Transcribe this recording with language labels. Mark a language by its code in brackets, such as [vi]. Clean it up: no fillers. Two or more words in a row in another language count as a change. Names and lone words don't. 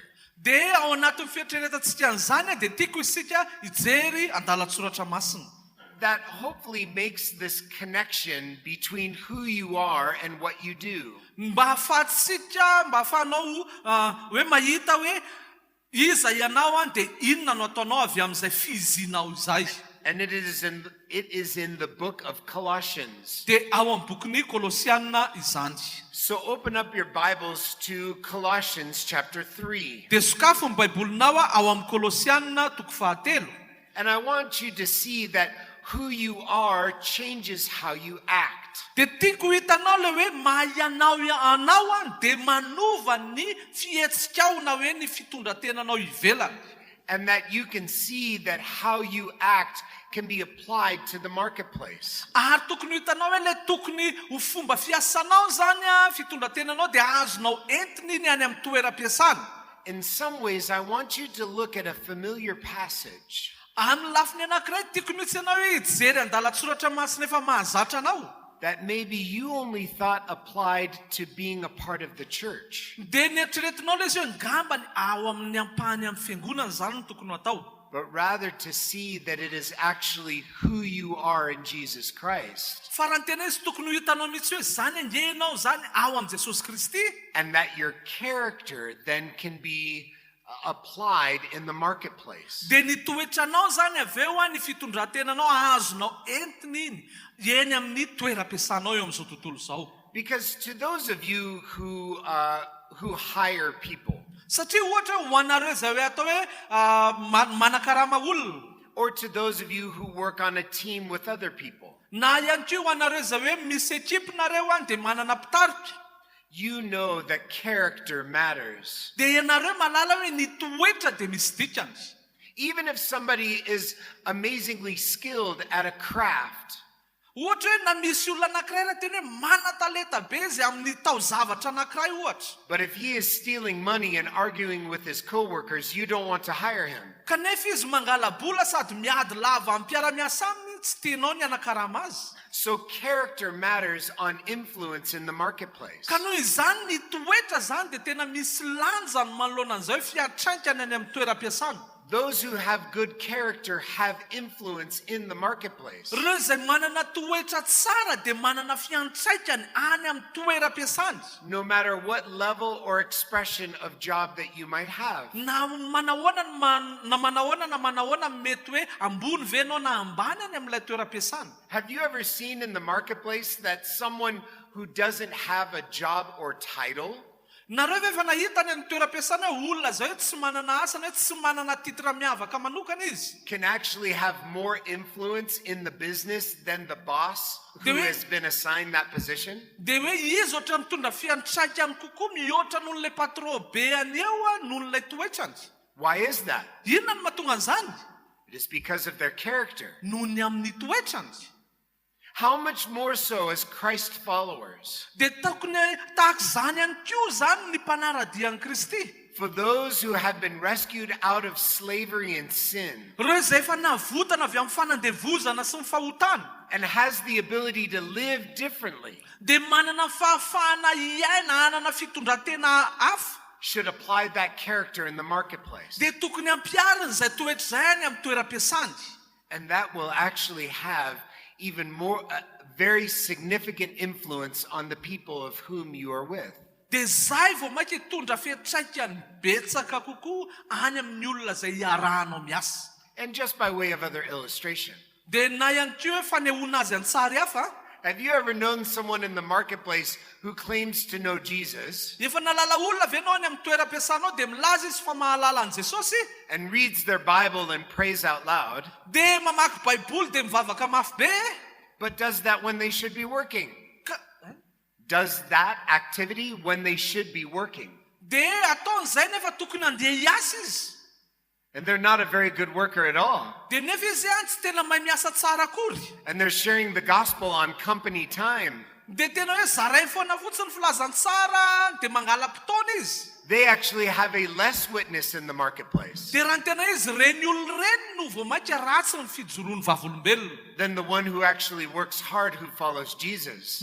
[mg] Dia ao anatin'ny fieritreretantsika an'izany dia tiako isika hijery andalatsoratra masina. [en] That hopefully makes this connection between who you are and what you do. [mg] Mba ahafahantsika, mba ahafahanao hoe mahita hoe iza ianao dia inona no ataonao avy amin'izay fizinao izay. [en] And it is in the book of Colossians. [mg] Dia ao amin'ny bokin'ny Kolosiana izany. [en] So open up your Bibles to Colossians chapter 3. [mg] Dia sokafo ny Baibolinao ao amin'ny Kolosiana toko 3. [en] And I want you to see that who you are changes how you act. [mg] Dia tiako hitanao le hoe anao dia manova ny fihetsikao na hoe ny fitondrantenanao ivelany. [en] And that you can see that how you act can be applied to the marketplace. [mg] Ary tokony hitanao hoe le tokony ho fomba fiasanao zany fitondrantenanao dia azonao entiny ny any amin'ny toeram-piasana. [en] In some ways, I want you to look at a familiar passage. [mg] Amin'ny lafiny anankiray tiako mihitsy ianao hoe hijery andalatsoratra masina efa mahazatra anao. [en] That maybe you only thought applied to being a part of the church. [mg] Dia nieritreretinao le izy hoe ngambany ao amin'ny ampahany amin'ny fiangonana zany no tokony atao. [en] But rather to see that it is actually who you are in Jesus Christ. [mg] Fa raha ny tena izy tokony ho hitanao mihitsy hoe zany angenao zany ao amin'ny Jesosy Kristy. [en] And that your character then can be applied in the marketplace. [mg] Dia ny toetranao zany avy eo ny fitondrantenanao azonao entiny eny amin'ny toeram-piasanao eo amin'izao tontolo izao. [en] Because to those of you who hire people, [mg] satria ohatra ho anareo izay hoe atao hoe manakarama olona, [en] or to those of you who work on a team with other people, [mg] na ihany koa ho anareo izay hoe misy ekipinareo dia manana mpitarika, [en] you know that character matters. [mg] dia ianareo malala hoe ny toetra dia misy dikany. [en] Even if somebody is amazingly skilled at a craft, [mg] ohatra hoe na misy olona anankiray raha tena hoe mana-talenta be izy amin'ny taozavatra anankiray ohatra. [en] but if he is stealing money and arguing with his coworkers, you don't want to hire him. [mg] Kanefa izy mangala-bola sady miady lava amin'ny mpiara-miasa aminy tsy tianao ny anakarama azy. [en] So character matters on influence in the marketplace. [mg] Ka noho izany ny toetra zany dia tena misy lanjany manoloana an'izao fiatraikany any amin'ny toeram-piasana. [en] Those who have good character have influence in the marketplace. [mg] Ireo izay manana toetra tsara dia manana fiantraikany any amin'ny toeram-piasana. [en] No matter what level or expression of job that you might have. [mg] Na manahoana mety hoe ambony ve anao na ambany any amin'ilay toeram-piasana. [en] Have you ever seen in the marketplace that someone who doesn't have a job or title [mg] Nareo ve efa nahita any amin'ny toeram-piasana hoe olona zao tsy manana asa na tsy manana titra miavaka manokana izy [en] can actually have more influence in the business than the boss who has been assigned that position? [mg] dia hoe izy ohatra mitondra fiantraikany kokoa mihoatra noho n'ilay patron be aneo noho n'ilay toetrany. [en] Why is that? [mg] Inona no mahatonga an'izany? [en] It is because of their character. [mg] Noho ny amin'ny toetrany. [en] How much more so as Christ followers? [mg] Dia tokony tahaka izany ihany koa zany ny mpanaradian'i Kristy. [en] For those who have been rescued out of slavery and sin [mg] Ireo izay efa navotana avy amin'ny fanandevozana sy ny fahotana. [en] and has the ability to live differently [mg] Dia manana fahafahana iaina hanana fitondrantena hafa. [en] should apply that character in the marketplace. [mg] Dia tokony ampiarina izay toetra izay any amin'ny toeram-piasany. [en] And that will actually have even more, very significant influence on the people of whom you are with. [mg] Dia zay vao maika hitondra fiantraikany betsaka kokoa any amin'ny olona izay iarahanao miasa. [en] And just by way of other illustration, [mg] Dia na ihany koa hoe fanehoana azy an-tsary hafa. [en] have you ever known someone in the marketplace who claims to know Jesus [mg] Efa nalala olona ve anao any amin'ny toeram-piasanao dia milaza izy fa mahalala an' Jesosy [en] and reads their Bible and prays out loud, [mg] dia mamaky baiboly dia mivavaka mafy be? [en] but does that when they should be working? [mg] Ka- [en] Does that activity when they should be working? [mg] Dia ataon'izay nefa tokony handeha hiasa izy. [en] And they're not a very good worker at all. [mg] Dia nefa izy ihany tsy tena mahay miasa tsara akory. [en] And they're sharing the gospel on company time. [mg] Dia tena hoe zaray foana fotsiny filazantsara dia mangala mpitaona izy. [en] They actually have a less witness in the marketplace [mg] Dia raha ny tena izy reny olona reny no vao maika ratsy ny fijoroan'ny vavolombelona. [en] than the one who actually works hard, who follows Jesus.